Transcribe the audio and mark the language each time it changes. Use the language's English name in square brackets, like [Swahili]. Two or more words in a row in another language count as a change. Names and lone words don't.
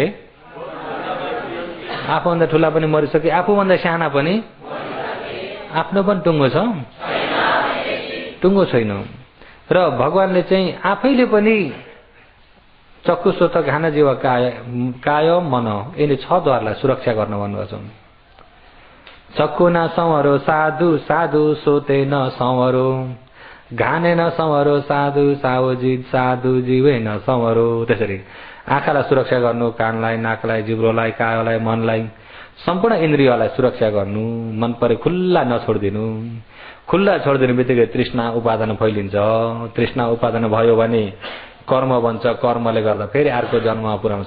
[Nepali] आफूभन्दा ठुला पनि मरिसके, आफूभन्दा साना पनि। आफ्नो पनि टुङ्गो छ? टुङ्गो छैन। र भगवानले चाहिँ आफैले पनि चक्षु श्रोत घान जीव काय मन यिनी 6 द्वारलाई सुरक्षा गर्न भन्नुभएको छ। [Pali] चक्षु न संवरो साधु साधु सोते न संवरो, घाने न संवरो साधु साधु जीवे न संवरो। [Nepali] त्यसरी आँखालाई सुरक्षा गर्नु, कानलाई, नाकलाई, जिब्रोलाई, कायलाई, मनलाई, सम्पूर्ण इन्द्रियलाई सुरक्षा गर्नु। मन परे खुल्ला नछोडिदिनु। खुल्ला छोडिदिने बित्तिकै तृष्णा उपादान फैलिन्छ। तृष्णा उपादान भयो भने कर्म बन्छ, कर्मले गर्दा फेरि अर्को जन्ममा पुर्याउँछ।